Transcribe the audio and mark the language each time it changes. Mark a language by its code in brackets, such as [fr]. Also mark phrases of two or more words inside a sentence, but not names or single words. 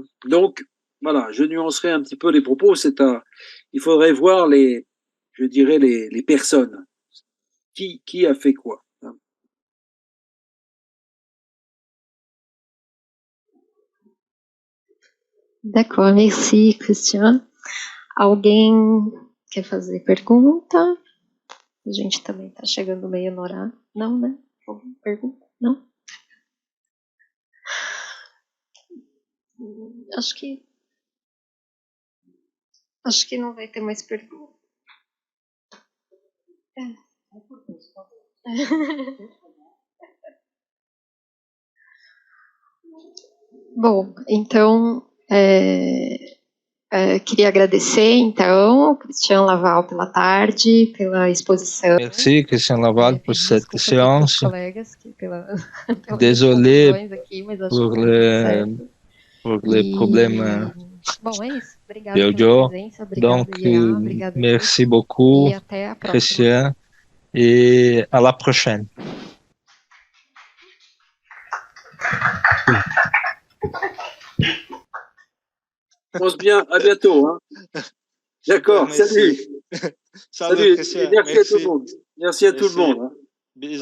[fr] Donc voilà, je nuancerai un petit peu les propos. Il faudrait voir je dirais les personnes. Qui a fait quoi. Hein. D'accord, merci, Christian. [pt] Alguém quer fazer pergunta? A gente também está chegando meio no horário. Não, né? Alguma pergunta? Não? Acho que não vai ter mais pergunta. Bom, então queria agradecer então Christian Laval pela tarde, pela exposição. [fr] Merci Christian Laval pour cette séance. [pt] Colegas, [fr] Désolé [pt] aqui, mas acho [fr] pour les problèmes [pt] bom, é isso. Obrigada [fr] audio. [pt] pela presença. [fr] Donc, [pt] Obrigada, [fr] merci beaucoup, [pt] e até a próxima. [fr] Christian, et à la prochaine. Pense bien, à bientôt. Hein. D'accord, salut. Salut, Merci à tout le monde. Merci à tout le monde. Hein.